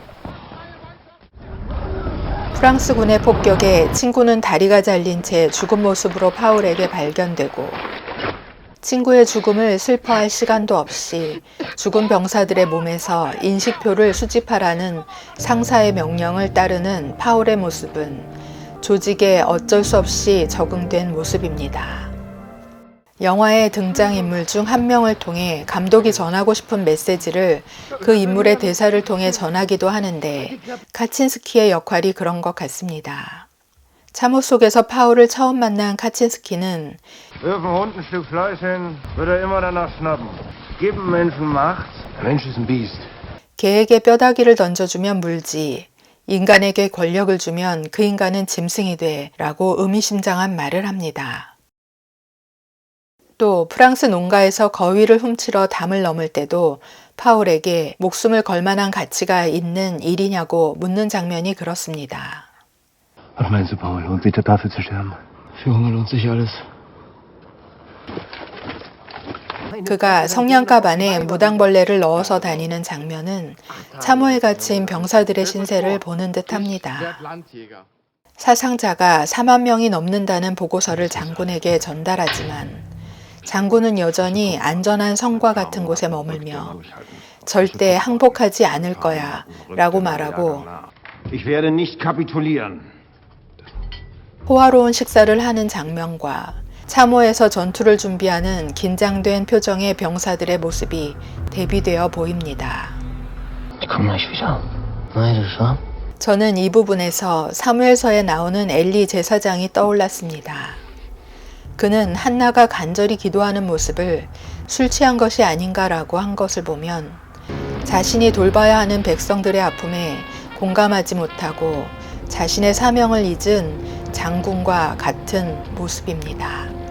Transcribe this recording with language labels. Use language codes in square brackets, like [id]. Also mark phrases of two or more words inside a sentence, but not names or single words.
[ko] 프랑스군의 폭격에 친구는 다리가 잘린 채 죽은 모습으로 파울에게 발견되고 친구의 죽음을 슬퍼할 시간도 없이 죽은 병사들의 몸에서 인식표를 수집하라는 상사의 명령을 따르는 파울의 모습은 조직에 어쩔 수 없이 적응된 모습입니다. 영화의 등장인물 중 한 명을 통해 감독이 전하고 싶은 메시지를 그 인물의 대사를 통해 전하기도 하는데 카친스키의 역할이 그런 것 같습니다. 참호 속에서 파울을 처음 만난 카친스키는 [de] Wirf einem Hund ein Stück Fleisch hin, wird er immer danach schnappen. Gib einem Menschen Macht. Der Mensch ist ein Biest. [ko] 개에게 뼈다귀를 던져주면 물지, 인간에게 권력을 주면 그 인간은 짐승이 돼 라고 의미심장한 말을 합니다. 또 프랑스 농가에서 거위를 훔치러 담을 넘을 때도 파울에게 목숨을 걸 만한 가치가 있는 일이냐고 묻는 장면이 그렇습니다. [de] Was meinst du, Paul? Lohnt sich das dafür zu sterben? Für Hunger lohnt sich alles. [ko] 그가 성냥갑 안에 무당벌레를 넣어서 다니는 장면은 참호에 갇힌 병사들의 신세를 보는 듯합니다. 사상자가 4만 명이 넘는다는 보고서를 장군에게 전달하지만 장군은 여전히 안전한 성과 같은 곳에 머물며 절대 항복하지 않을 거야 라고 말하고 [de] Ich werde nicht kapitulieren. [ko] 호화로운 식사를 하는 장면과 참호에서 전투를 준비하는 긴장된 표정의 병사들의 모습이 대비되어 보입니다. [de] Ich komm gleich wieder. Neidisch, wa? [ko] 저는 이 부분에서 사무엘서에 나오는 엘리 제사장이 떠올랐습니다. 그는 한나가 간절히 기도하는 모습을 술 취한 것이 아닌가라고 한 것을 보면 자신이 돌봐야 하는 백성들의 아픔에 공감하지 못하고 자신의 사명을 잊은 장군과 같은 모습입니다.